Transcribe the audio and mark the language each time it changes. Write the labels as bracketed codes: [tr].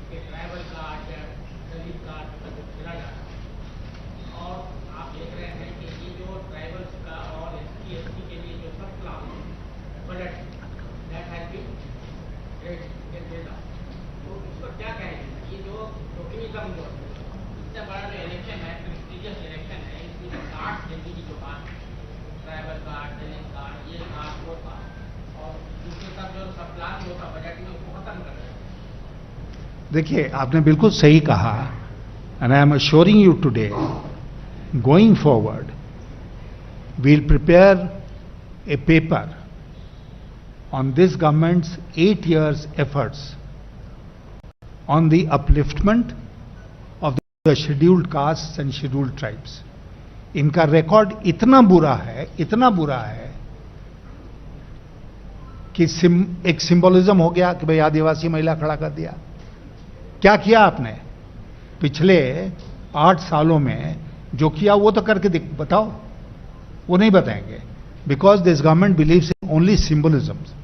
[hi] Tribal card या दलित card का जो खेला जा रहा है और आप देख रहे हैं कि ये जो ट्राइबल्स का और एसटी एसटी के लिए जो सब plan budget [en] that has been [hi] तो इसको क्या कहेंगे? ये जो टोकनिज्म जो इतना बड़ा जो इलेक्शन है, प्रेस्टिजियस इलेक्शन है, इसमें कार्ड देने की जो बात है, ट्राइबल कार्ड, दलित कार्ड, ये कार्ड, वो कार्ड, और दूसरे सब जो सब प्लान होता बजट में उसको खत्म कर रहे हैं। देखिए, आपने बिल्कुल सही कहा, [en] And I am assuring you today, going forward we'll prepare a paper on this government's 8 years efforts on the upliftment of the scheduled castes and scheduled tribes. [hi] इनका रिकॉर्ड इतना बुरा है कि एक सिंबोलिज्म हो गया कि भाई आदिवासी महिला खड़ा कर दिया। क्या किया आपने पिछले 8 सालों में? जो किया वो तो करके बताओ। वो नहीं बताएंगे, [en] Because this government believes in only symbolism.